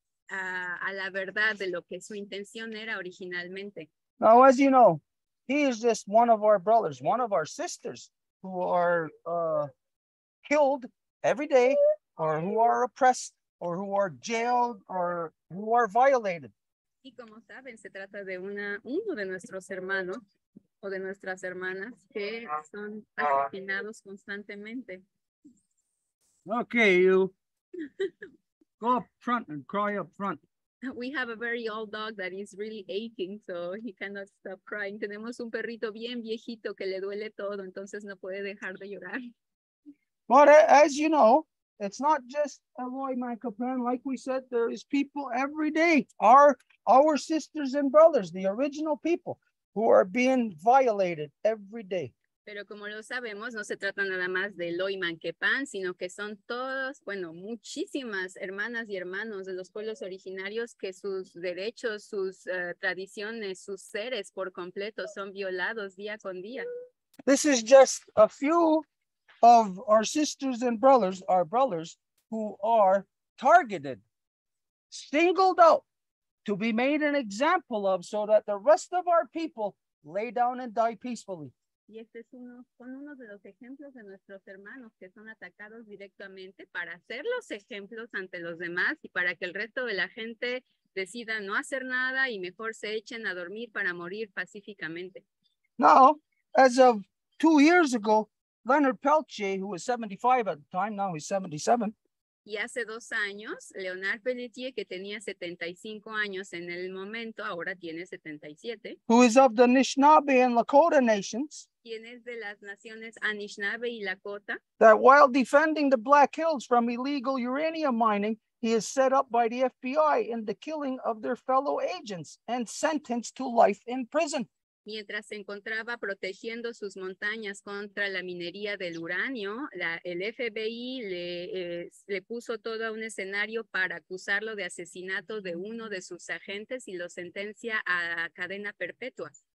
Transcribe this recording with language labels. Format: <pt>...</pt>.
<es>A la verdad de lo que su intención era originalmente.</es> <en>Now, as you know, he is just one of our brothers, one of our sisters who are killed every day, or who are oppressed, or who are jailed, or who are violated.</en> <es>Y como saben, se trata de uno de nuestros hermanos o de nuestras hermanas que son asesinados constantemente.</es> <en>Okay, you go up front and cry up front. We have a very old dog that is really aching, so he cannot stop crying.</en> <es>Tenemos un perrito bien viejito que le duele todo, entonces no puede dejar de llorar.</es> <en>But as you know, it's not just Eloy Mancapan. Like we said, there is people every day, our sisters and brothers, the original people who are being violated every day.</en> <es>Pero como lo sabemos, no se trata nada más de Eloy Manquepan, sino que son todos, bueno, muchísimas hermanas y hermanos de los pueblos originarios que sus derechos, sus tradiciones, sus seres por completo son violados día con día.</es> <en>This is just a few of our sisters and brothers, our brothers who are targeted, singled out to be made an example of so that the rest of our people lay down and die peacefully.</en> <es>Y este es son uno de los ejemplos de nuestros hermanos que son atacados directamente para hacer los ejemplos ante los demás y para que el resto de la gente decida no hacer nada y mejor se echen a dormir para morir pacíficamente.</es> <en>Now, as of 2 years ago, Leonard Peltier, who was 75 at the time, now he's 77.</en> <es>Y hace 2 años, Leonard Pelletier, que tenía 75 años en el momento, ahora tiene 77.</es> <en>Who is of the Anishinaabe and Lakota nations.</en> <es>Quien es de las naciones Anishinaabe y Lakota.</es> <en>That while defending the Black Hills from illegal uranium mining, he is set up by the FBI in the killing of their fellow agents and sentenced to life in prison.</en> <es>Mientras se encontraba protegiendo sus montañas contra la minería del uranio, el FBI le puso todo un escenario para acusarlo de asesinato de uno de sus agentes y lo sentencia a cadena perpetua.</es>